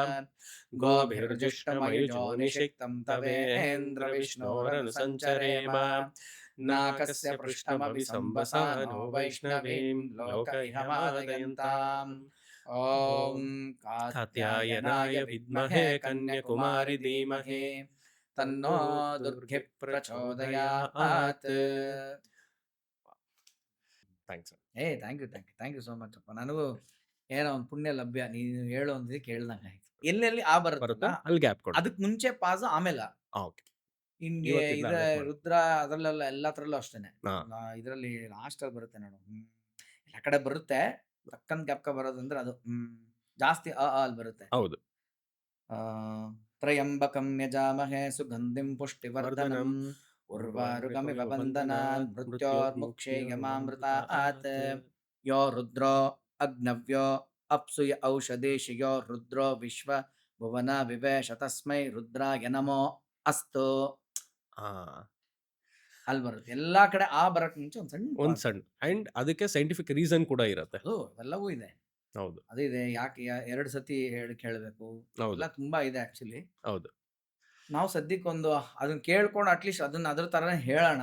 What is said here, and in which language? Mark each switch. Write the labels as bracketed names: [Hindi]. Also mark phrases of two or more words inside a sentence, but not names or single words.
[Sanskrit] ಗೋಭಿರ್ಜುಷ್ಟಮಯುಜೋ ಗೋಭಿರ್ಜುಷ್ಟಮಯುಜೋ ನಿಷಿಕ್ತಂ ನಿಷಿಕ್ತಂ ತವೇಂದ್ರ ತವೇಂದ್ರ ವಿಷ್ಣೋರನು ವಿಷ್ಣೋರನು ಸಂಚರೇಮ ಸಂಚರೇಮ ನಾಕಸ್ಯ ನಾಕಸ್ಯ ಪೃಷ್ಠಮಭಿ ಪೃಷ್ಠಮಭಿ ಸಂಬಸಾನೋ ಸಂಬಸಾನೋ ವೈಷ್ಣವೀಂ ವೈಷ್ಣವೀಂ ಲೋಕ ಲೋಕ ಇಹಮಾದಯಂತಾಂ ಇಹಮಾದಯಂತಾಂ ಓಂ ಕಾತ್ಯಾಯನಾಯ ಕಾತ್ಯಾಯನಾಯ ವಿದ್ಮಹೇ ವಿದ್ಮಹೇ ಕನ್ಯಾಕುಮಾರಿ ಕನ್ಯಾಕುಮಾರಿ ಧೀಮಹಿ ಧೀಮಹಿ ತನ್ನೋ ದುರ್ಗೆ ಪ್ರಚೋದಯಾತ್. ಪ್ರಚೋದಯಾತ್. [English] ಥ್ಯಾಂಕ್ಸ್. thank you so much ಅಪ್ಪ. [Kannada] ನನಗೂ ಏನೋ ಒಂದು ಪುಣ್ಯ ಲಭ್ಯ ನೀನು ಹೇಳೋ ಒಂದಿಗೆ ಕೇಳ್ದಂಗೆ ಆಯ್ತು. ಎಲ್ಲೆಲ್ಲಿ ಆ ಬರುತ್ತಾ ಬರುತ್ತಲ್ಲ ಅಲ್ಲಿ ಗ್ಯಾಪ್ ಕೊಡು. ಅದಕ್ಕೆ ಮುಂಚೆ ಪಾಸು ಆಮೇಲೆ ಆ. ಓಕೆ. ಹಿಂಗೆ ಇವತ್ತಿಂದ ಇದ ಅದಕ್ಕೆ ಮಾಡು. ರುದ್ರ ಅದರಲ್ಲೆಲ್ಲ ಎಲ್ಲತ್ರಲ್ಲೂ ಅಷ್ಟೇನೆ. ಹಾ. ಇದರಲ್ಲಿ ಲಾಸ್ಟಲ್ಲಿ ಬರುತ್ತೆ ನೋಡು. ಎಲ್ಲ ಕಡೆ ಬರುತ್ತೆ. ಟಕ್ಕನ್ ಗ್ಯಾಪ್ಕ ಬರೋದಂದ್ರೆ ಅದು ಜಾಸ್ತಿ ಅಲ್ಲಿ ಬರುತ್ತೆ. ಹೌದು. [Sanskrit] ಆ, ತ್ರಯಂಬಕಂ ಯಜಾಮಹೇ ಸುಗಂಧಿಂ ಪುಷ್ಟಿವರ್ಧನಂ ವರ್ಧನಂ ಉರ್ವಾರುಕಮಿವ ಬಂಧನಾನ್ ಮೃತ್ಯೋರ್ಮುಕ್ಷೇಯಮಾಮೃತಾತ್ ಯೋ ರುದ್ರೋ ಅಗ್ನವ್ಯೋ ಅಪ್ಸುಯ ಔಷಧೇಶಿಯೋ ರುದ್ರೋ ವಿಶ್ವ ಭುವನ ವಿವೇಶ ತಸ್ಮೈ ರುದ್ರಾಯ ನಮೋ ಅಸ್ತು. [Kannada] ಹಾ. ಅಲ್ಲಿ ಬರುತ್ತೆ. ಎಲ್ಲಾ ಕಡೆ ಆ ಬರಕ್ ಮುಂಚೆ ಒಂದು ಸಣ್ಣ ಒಂದ್ pause. ಸಣ್ಣ ಅಂಡ್ ಅದಕ್ಕೆ [English] scientific reason [Kannada] ಕೂಡ ಇರತ್ತೆ. ಅದು ಎಲ್ಲವೂ ಇದೆ. ಹೌದು. ಅದು ಇದೆ. ಯಾಕೆ 2 ಸತಿ ಕೇಳಬೇಕು ಹೌದು. ಎಲ್ಲ ತುಂಬಾ ಇದೆ ಆಕ್ಚುಲಿ. ಹೌದು. ನಾವು ಸದ್ಯಕ್ಕೊಂದು ಅದನ್ನ ಕೇಳ್ಕೊಂಡು ಅಟ್ಲೀಸ್ಟ್ ಅದನ್ನ ಅದ್ರ ತರನೇ ಹೇಳೋಣ.